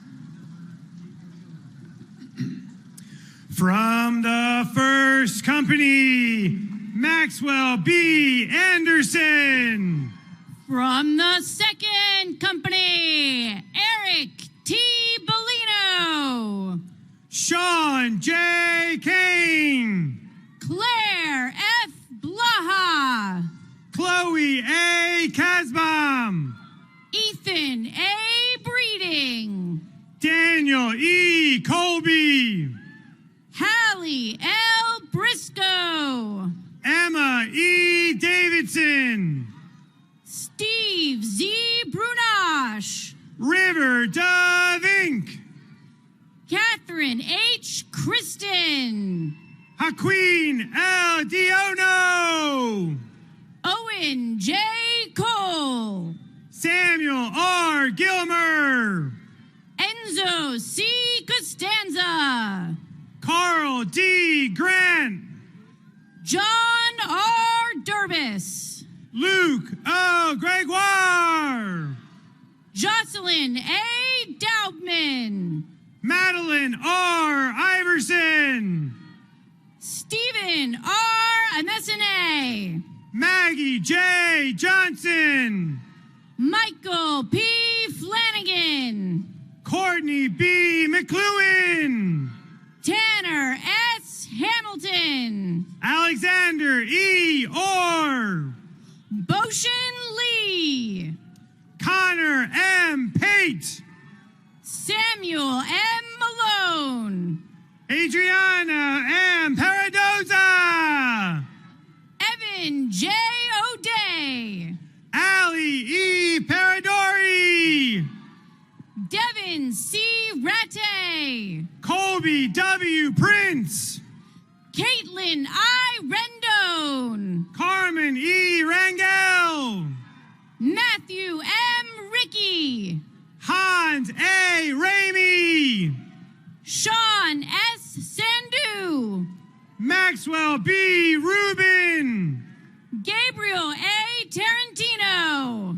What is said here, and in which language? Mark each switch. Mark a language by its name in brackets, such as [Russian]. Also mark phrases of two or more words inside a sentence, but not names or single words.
[English] From the first company, Maxwell B. Anderson. From the second company, Eric T. Bellino. Sean J. Kane. Claire F. Blaha. Chloe A. Kasbaum. Ethan A. Breeding. Daniel E. Colby. Hallie L. Briscoe. Emma E. Davidson. Steve Z. Brunash. River Dove Inc. Catherine H. Kristen. Haquin L. Diono. Owen J. Cole. Samuel R. Gilmer. Enzo C. Costanza. Carl D. Grant. John R. Durbis. Luke O. Gregoire. Jocelyn A. Daubman. Madeline R. Iverson. Stephen R. Amesine. Maggie J. Johnson. Michael P. Flanagan. Courtney B. McLuhan. Tanner S. Hamilton. Alexander E. Orr. Boshin Lee. Connor M. Pate. Samuel M. Malone. Adriana M. Paradoza. Evan J. O'Day. Allie E. Paradori. Devin C. Ratte. Colby W. Prince. Caitlin I. Rendon. Carmen E. Rangel. Matthew M. Ricky. Hans A. Ramey. Sean S. Sandu. Maxwell B. Rubin. Gabriel A. Tarantino.